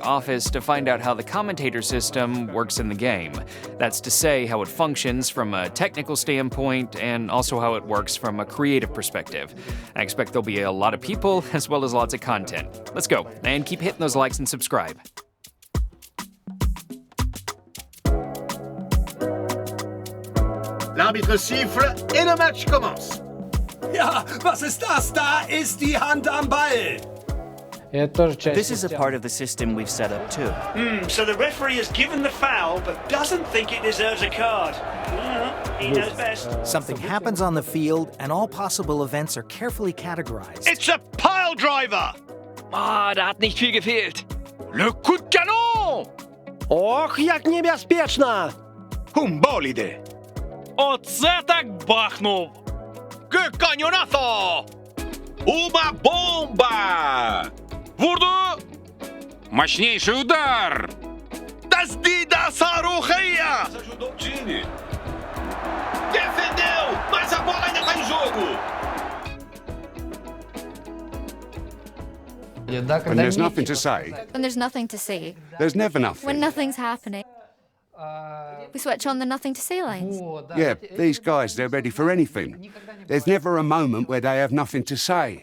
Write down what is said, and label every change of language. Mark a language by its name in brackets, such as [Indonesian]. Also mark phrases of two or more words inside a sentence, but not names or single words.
[English] office to find out how the commentator system works in the game. That's to say, how it functions from a technical standpoint and also how it works from a creative perspective. I expect there'll be a lot of people as well as lots of content. Let's go, and keep hitting those likes and subscribe. [French] L'arbitre siffle et le match commence. [German] Ja, was ist das? Da ist die Hand am Ball. [English] This is a part of the system we've set up too. So the referee has given the foul, but doesn't think it deserves a card. He knows best. Something happens on the field, and all possible events are carefully categorized. It's a pile driver. [German] Da hat nicht viel gefehlt. [French] Le coup de canon. [Ukrainian] Ох, як небезпечно! Humbolide. Оце так бахнув! [Spanish] Que cañonazo. [Portuguese] Uma bomba. [Russian] Vurdu! Мощнейший удар! [Arabic] تسديدة صاروخية. [Portuguese] Ajudou o time. Defendeu, mas a bola ainda está em jogo. [English] When there's nothing to say, When there's nothing to say. there's never nothing. When nothing's happening. We switch on the nothing to say lines. Yeah, these guys, they're ready for anything. There's never a moment where they have nothing to say.